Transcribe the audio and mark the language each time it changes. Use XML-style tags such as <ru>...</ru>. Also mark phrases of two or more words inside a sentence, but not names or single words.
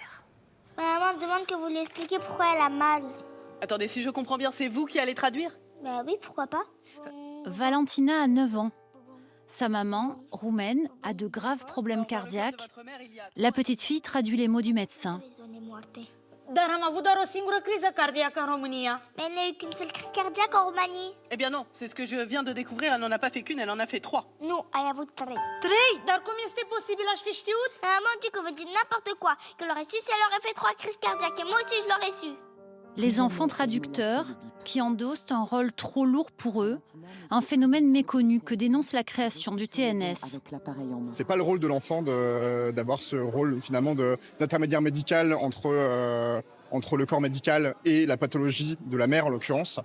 <fr>Maman demande que vous lui expliquiez pourquoi elle a mal. Attendez, si je comprends bien, c'est vous qui allez traduire ? Bah oui, pourquoi pas. Valentina a 9 ans. Sa maman, roumaine, a de graves problèmes cardiaques. La petite fille traduit les mots du médecin.</fr> <ro>Dar am avut doar o singură criză cardiacă în România.</ro> <fr>Mais elle n'a eu qu'une seule crise cardiaque en Roumanie. Eh bien non, c'est ce que je viens de découvrir, elle n'en a pas fait qu'une, elle en a fait 3.</fr> <ro>Nu, ai avut 3. 3? Dar cum este posibil? Aș fi știut?</ro> <fr>Maman dit que vous dites n'importe quoi. Qu'elle aurait su si elle aurait fait 3 crises cardiaques. Et moi aussi, je l'aurais su. Les enfants traducteurs qui endossent un rôle trop lourd pour eux, un phénomène méconnu que dénonce la création du TNS. C'est pas le rôle de l'enfant d'avoir ce rôle finalement d'intermédiaire médical entre le corps médical et la pathologie de la mère en l'occurrence.</fr>